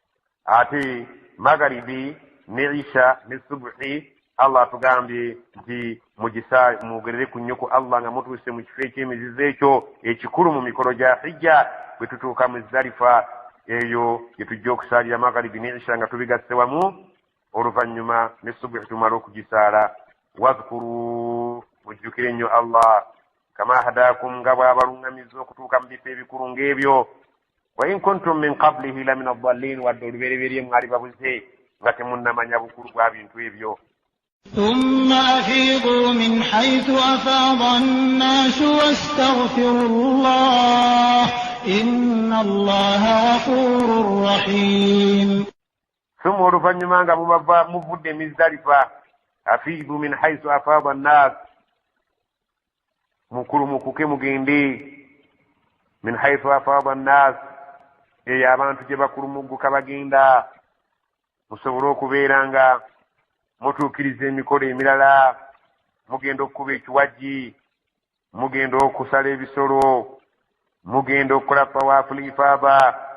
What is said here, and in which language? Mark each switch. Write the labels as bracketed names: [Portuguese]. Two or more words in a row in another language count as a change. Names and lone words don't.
[Ganda] ate maghribi ne isha ne subuhi Allah tugambye nti mwogerere ku nnyo ku Allah nga mutuuse mu kifo eky'emizizo ekyo ekikulu mu mikolo gya hijja bwe tutuuka mu Zalifa eyo gye tujja okusaalira magharibi ne isha nga tubigasse wamu oluvannyuma ne subuhi tumala okugisaala. Wadhkuru mujjukire nnyo Allah [Arabic] كما هداكم [Ganda] nga bw'abaluŋŋamizza okutuuka mu bifo ebikulu ng'ebyo [Arabic] وإن كنتم من قبله لمن الضالين [Ganda] wadde olubereberye mwali babuze nga temunnamanya bukulu bwa bintu ebyo. [Arabic] ثم أفيضوا من حيث أفاض الناس واستغفروا الله إن الله غفور رحيم. [Ganda] ثم oluvannyuma nga muvudde Muzdalifa [Arabic] أفيضوا من حيث أفاض الناس [Ganda] mukulumukuke mugende [Arabic] من حيث أفاض الناس [Ganda] eyo abantu gye bakulumugguka bagenda musobole okubeera nga mutuukiriza emikolo emirala mugenda okukuba ekiwaji mugenda okusala ebisolo mugenda okukola [Arabic] طواف الإفاضة